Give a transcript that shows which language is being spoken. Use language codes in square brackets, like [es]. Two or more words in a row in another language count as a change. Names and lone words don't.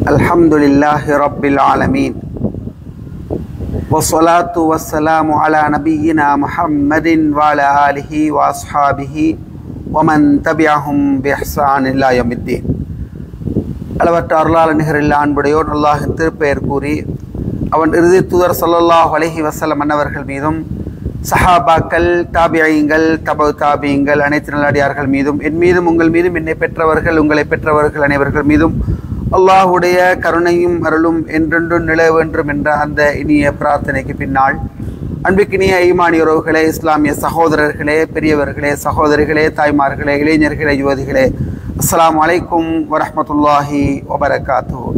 [ar] الحمد لله رب العالمين والصلاة والسلام على نبينا محمد وعلى آله وأصحابه ومن تبعهم بإحسان إلى يوم الدين. [ta] அளவற்ற அருளாளர் நிகரில் அன்புடையோர் அல்லாஹ்வின் திருப்பெயர் கூறி அவன் இறுதி தூதர் [ar] صلى الله عليه وسلم [ta] அன்னவர்கள் மீதும் சஹாபாக்கள் தாபியீங்கள் தபு தாபியீங்கள் அனைத்து நல்லடியார்கள் மீதும் என் மீதும் உங்கள் மீதும் என்னை பெற்றவர்கள் உங்களை பெற்றவர்கள் அனைவர்கள் மீதும் அல்லாஹ்வுடைய கருணையும் அருளும் என்றென்றும் நிலவ வேண்டும் என்ற அந்த இனிய பிரார்த்தனைக்கு பின்னால் அன்பிற்கினிய ஈமானிய உறவுகளே, இஸ்லாமிய சகோதரர்களே, பெரியவர்களே, சகோதரிகளே, தாய்மார்களே, இளைஞர்களே, யுவதிகளே, [ar] السلام عليكم ورحمة الله وبركاته.